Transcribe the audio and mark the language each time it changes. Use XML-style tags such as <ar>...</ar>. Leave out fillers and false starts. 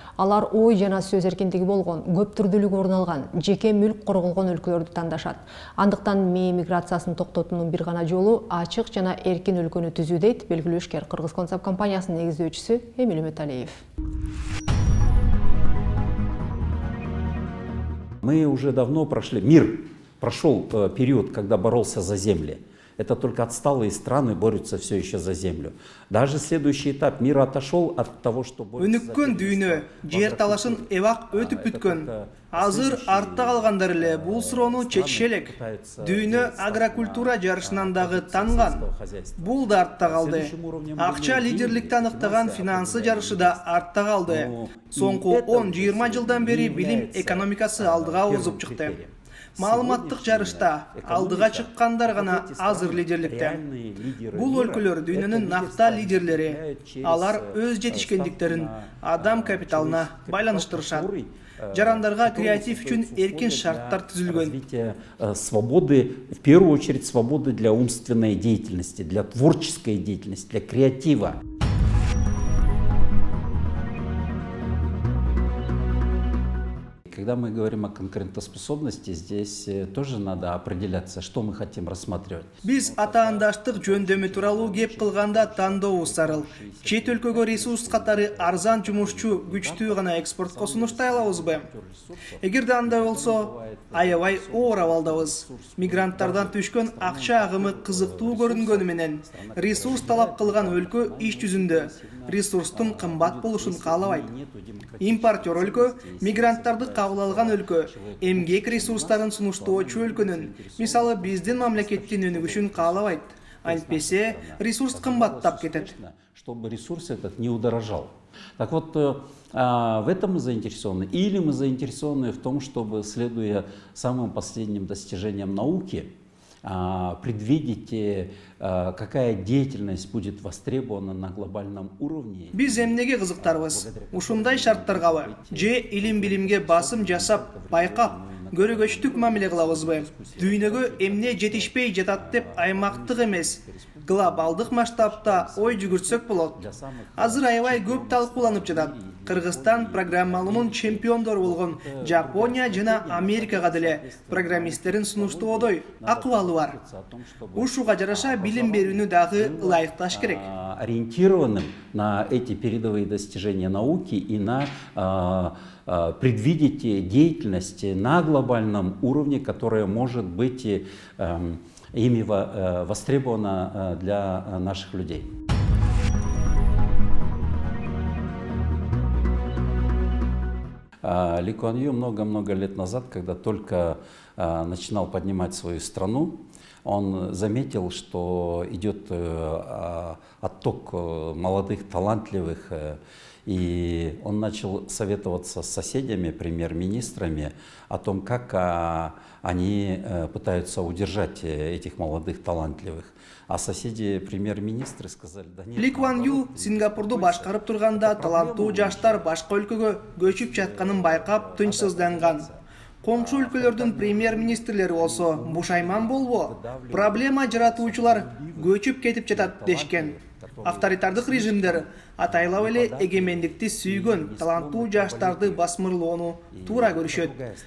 <ky>Алар ой жана сөз эркиндиги болгон, көп түрдүүлүк орун алган, жеке мүлк корголгон өлкөлөрдү тандашат. Андыктан МИ миграциясын токтотуунун бир гана жолу ачык жана эркин өлкөнү түзүү дейт белгилүү ишкер Кыргызконцепт компаниясынын негиздөөчүсү Эмиль Үмүталиев.</ky> <ru>Мы уже давно прошли, мир прошел период, когда боролся за земли. Это только отсталые страны борются все еще за землю. Даже следующий этап мира отошел от того, что</ru> <ky>өнүккөн дүйнө жер талашын эбак өтүп бүткөн. Азыр артта калгандар эле бул суроону чечише элек. Дүйнө агрокультура жарышынан дагы танган. Бул да артта калды. Акча лидерликти аныктаган финансы жарышы да артта калды. Соңку 10-20 жылдан бери билим экономикасы алдыга озуп чыкты. Маалыматтык жарышта алдыга чыккандар гана азыр лидерликте. Бул өлкөлөр дүйнөнүн накта лидерлери. Алар өз жетишкендиктерин адам капиталына байланыштырышат. Жарандарга креатив үчүн эркин шарттар түзүлгөн.</ky> <ru>Свободы, в первую очередь, свободы для умственной деятельности, для творческой деятельности, для креатива. когда мы говорим о конкурентоспособности, здесь тоже надо определяться, что мы хотим рассматривать.</ru> <ky>Биз атаандаштык жөндөмү тууралуу кеп кылганда тандообуз зарыл. Чет өлкөгө ресурс катары арзан жумушчу күчтүү гана экспортко сунуштай алабызбы? Эгерде андай болсо, аябай оор абалдабыз. Мигранттардан түшкөн акча агымы кызыктуу көрүнгөнү менен ресурс талап кылган өлкө иш жүзүндө ресурстун кымбат болушун каалабайт. Импортер өлкө, мигранттарды кабыл алган өлкө, эмгек ресурстарын сунуштоочу өлкөнүн, мисалы биздин мамлекеттин өнүгүшүн каалабайт. Антпесе ресурс кымбаттап кетет.</ky> <ru>Чтобы ресурс этот не удорожал. Так вот, в этом мы заинтересованы. Или мы заинтересованы в том, чтобы, следуя самым последним достижениям науки, предвидеть, какая деятельность будет востребована на глобальном уровне.</ru> <ky>Биз эмнеге кызыктарбыз? Ушундай шарттаргабы? Же илим-билимге басым жасап, байкап, көрөгөчтүк мамиле кылабызбы? Дүйнөгө эмне жетишпей жатат деп аймактык эмес, глобалдык масштабта ой жүгүртсөк болот. Азыр аябай көп талкууланып жатат. Кыргызстан программалуунун чемпиондору болгон Жапония жана Америкага деле программисттерин сунуштоодой акыбалы бар. Ушуга жараша билим берүүнү дагы ылайыкташ керек.</ky> <ru>Ориентированным на эти передовые достижения науки и на предвидеть деятельность на глобальном уровне, которая может быть ими востребована для наших людей. Ли Куан Ю много-много лет назад, когда только начинал поднимать свою страну, он заметил, что идет отток молодых, талантливых, и он начал советоваться с соседями, премьер-министрами о том, как они пытаются удержать этих молодых, талантливых. А соседи премьер-министры сказали, да нет.</ru> <ky>Ли Куан Ю Сингапурду башкарып турганда таланттуу жаштар башка өлкөгө көчүп жатканын байкап тынчсызданган. Коңшу өлкөлөрдүн премьер-министрлери болсо бушайман болбо, проблема жаратуучулар көчүп кетип жатат дешкен. Авторитардык режимдер атайлап эле эгемендикти сүйгөн таланттуу жаштарды басмырлоону туура көрүшөт.</ky>